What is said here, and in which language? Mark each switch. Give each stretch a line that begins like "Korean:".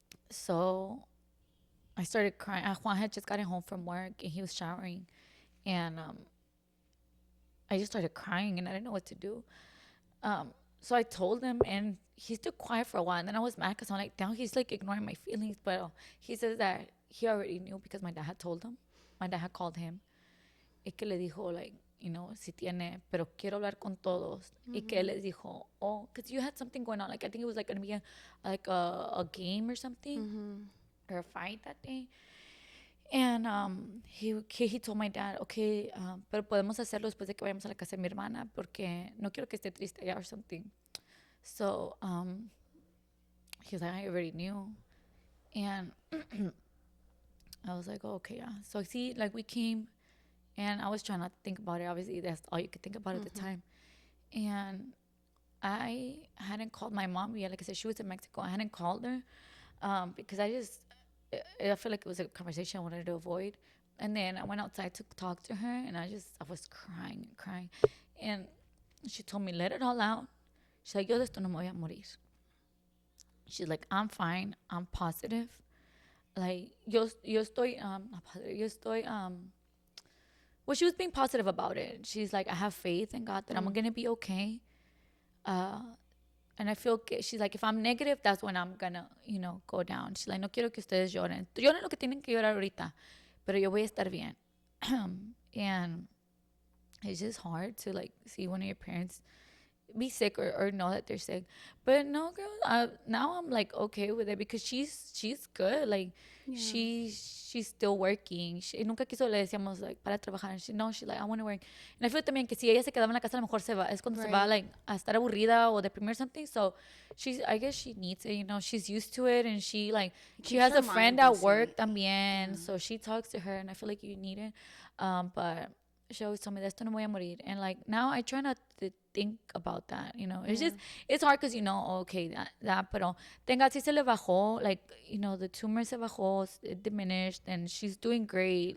English: So I started crying. Juan had just gotten home from work and he was showering, and I just started crying and I didn't know what to do. so I told him, and he stood quiet for a while. And then I was mad because I'm like, damn, he's like ignoring my feelings. But he says that he already knew because my dad had told him. My dad had called him.
Spanish: Y que le dijo,
English: like, you know,
Spanish: si tiene, pero quiero hablar con todos. Y que él les dijo,
English: oh, because you had something going on. Like, I think it was like going to be a game or something, or a fight that day. And he told my dad, okay,
Spanish: pero podemos hacerlo después de que vayamos a la casa de mi hermana porque no quiero que esté triste allá or something.
English: So he was like, I already knew. And I was like, oh, okay, yeah. So see, like we came, and I was trying not to think about it. Obviously, that's all you could think about at the time. And I hadn't called my mom yet. Like I said, she was in Mexico. I hadn't called her because I feel like it was a conversation I wanted to avoid. And then I went outside to talk to her, and I was crying and crying. And she told me, let it all out. She's like,
Spanish: yo de esto no me voy a morir.
English: She's like, I'm fine. I'm positive. Like,
Spanish: yo estoy,
English: not positive, yo estoy, well, she was being positive about it. She's like, I have faith in God that I'm going to be okay. And I feel, she's like, if I'm negative, that's when I'm going to, you know, go down. She's like,
Spanish: no quiero que ustedes lloren. Lloren lo que tienen que llorar ahorita, pero yo voy a estar bien.
English: And it's just hard to, like, see one of your parents be sick or know that they're sick. But no, girl, now I'm like okay with it because she's good. Like she's still working.
Spanish: Nunca quiso, le decíamos like para trabajar.
English: She's like, I want to work. And I feel
Spanish: también que si ella se quedaba en la casa, a lo mejor es cuando se va like a estar aburrida o deprimir or something.
English: So I guess she needs it, you know. She's used to it, and she has a friend at work también. So she talks to her, and I feel like you need it. But she always told me,
Spanish: de esto no voy a morir.
English: And like now I try not to think about that, you know. It's just, it's hard because, you know, okay, that,
Spanish: pero tenga si se le bajó,
English: like, you know, the tumor se bajó, it diminished, and she's doing great.